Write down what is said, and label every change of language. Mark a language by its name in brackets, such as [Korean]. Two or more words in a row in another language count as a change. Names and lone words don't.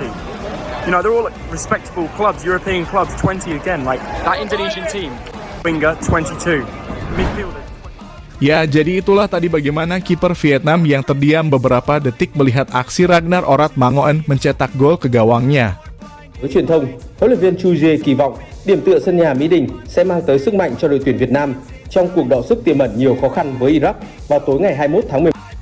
[English] You know, they're all respectable clubs, European clubs, 20 again, like that Indonesian team. Winger 22, midfielders 20. [Indonesian] Ya, jadi itulah tadi bagaimana kiper Vietnam yang terdiam beberapa detik melihat aksi Ragnar Orat Mangoen mencetak gol ke gawangnya. [Vietnamese] Với truyền thông, huấn luyện viên Chu Jae kỳ vọng điểm tựa sân nhà Mỹ Đình sẽ mang tới sức mạnh cho đội tuyển Việt Nam trong cuộc đọ sức tiềm ẩn nhiều khó khăn với Iraq vào tối ngày 21 tháng 11.